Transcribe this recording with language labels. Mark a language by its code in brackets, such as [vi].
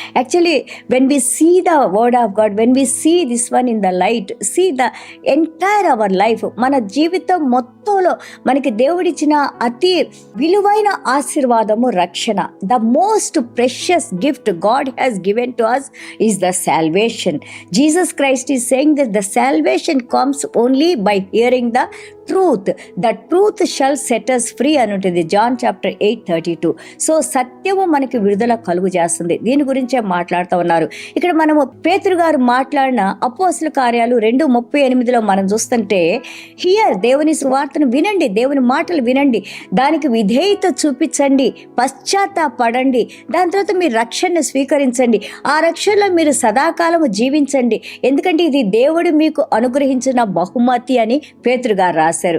[en] actually when we see the word of God, when we see this one in the light, see the entire our life, [te] మన జీవితం మొత్తంలో మనకి దేవుడిచ్చిన అతి విలువైన ఆశీర్వాదము రక్షణ. [en] The most precious gift God has given to us is the salvation. Jesus Christ is saying that the salvation comes only by hearing the truth. The truth shall set us free [te] అని ఉంటుంది [en] John chapter 8:32. [te] So సత్యము మనకి విడుదల కలుగు చేస్తుంది. దీని గురించే మాట్లాడుతూ ఉన్నారు. ఇక్కడ మనము పేతురు గారు మాట్లాడిన అపోస్తల కార్యాలు 2:38 మనం చూస్తుంటే, హియర్, దేవుని సువార్తను వినండి, దేవుని మాటలు వినండి, దానికి విధేయత చూపించండి, పశ్చాత్తాపడండి, దాని తర్వాత మీరు రక్షణను స్వీకరించండి, ఆ రక్షణలో మీరు సదాకాలము జీవించండి, ఎందుకంటే ఇది దేవుడు మీకు అనుగ్రహించిన బహుమతి అని పేతురు గారు రాశారు.